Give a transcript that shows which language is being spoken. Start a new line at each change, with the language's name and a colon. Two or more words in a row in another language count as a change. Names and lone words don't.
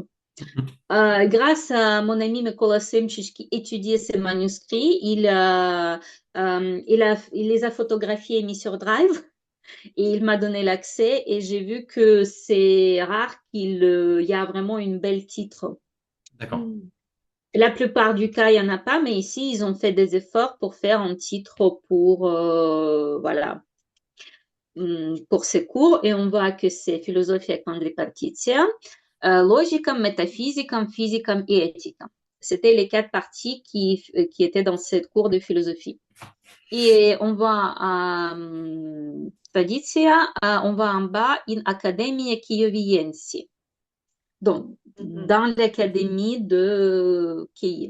French: Grâce à mon ami Mykola Semčić qui étudiait ces manuscrits, il les a photographiés et mis sur Drive et il m'a donné l'accès et j'ai vu que c'est rare qu'il y a vraiment une belle titre. D'accord. Mm. La plupart du cas, il n'y en a pas, mais ici, ils ont fait des efforts pour faire un titre pour, voilà, pour ces cours et on voit que c'est
Latin: philosophia quadripartitia, logicam, métaphysicam, physicam et éthica.
French: C'était les quatre parties qui étaient dans cette cours de philosophie. Et on voit traditia, on voit en bas
Latin: in academia kieviense,
French: donc Mhm. dans l'académie de Kiev.